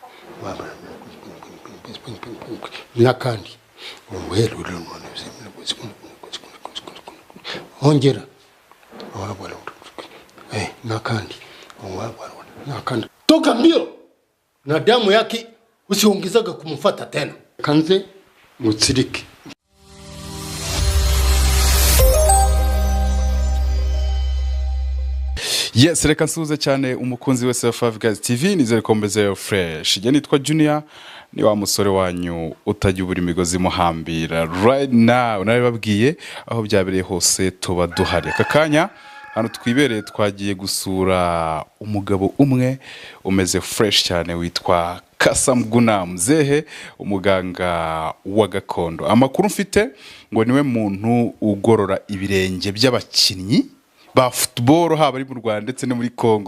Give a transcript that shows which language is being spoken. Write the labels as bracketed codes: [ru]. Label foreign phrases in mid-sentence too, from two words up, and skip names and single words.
[rw] nakandi ongera nakandi toka mbio na damu yake usiongezeka kumfuata tena kanze mutsirike. Yes, reka nsuhuze cyane umukunzi wese wa Five Guys TV, nizere ko mbeze fresh. Je nitwa Junior, ni wa musore wanyu utajya ubura imigozi muhambira. [en] Right now [rw] naribabwiye aho byabereye hose tuba duhari. Kakanya hano twibereye twagiye gusura umugabo umwe umeze fresh cyane witwa Kasamguna Mzehe, umuganga wa gakondo. Amakuru mfite ngo niwe muntu ugorora ibirenge by'abakinnyi ba football haba ari mu Rwanda ndetse no muri Kongo.